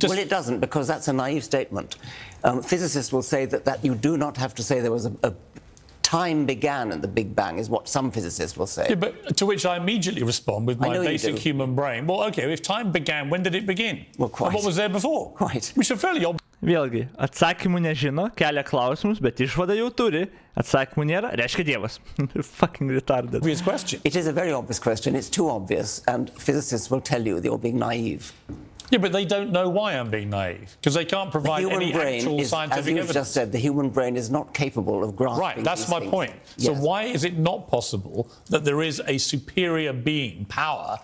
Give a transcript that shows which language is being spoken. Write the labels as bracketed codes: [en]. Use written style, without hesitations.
[en] well, it doesn't, because that's a naive statement. Physicists will say that you do not have to say there was a time began at the Big Bang, is what some physicists will say. Yeah, but to which I immediately respond with my basic human brain. Well, okay, if time began, when did it begin? Well, quite. And what was there before? Quite. Which are fairly obvious. [lt] Vėlgi, atsakymų nežino, kelia klausimus, bet išvada jau turi. Atsakymų nėra, reiškia Dievas. [en] Fucking retarded. Obvious question. It is a very obvious question. It's too obvious, and physicists will tell you that you're being naive. Yeah, but they don't know why I'm being naive, because they can't provide any actual scientific evidence. As you've just said, the human brain is not capable of grasping Right, that's my point. Yes. So why is it not possible that there is a superior being, power...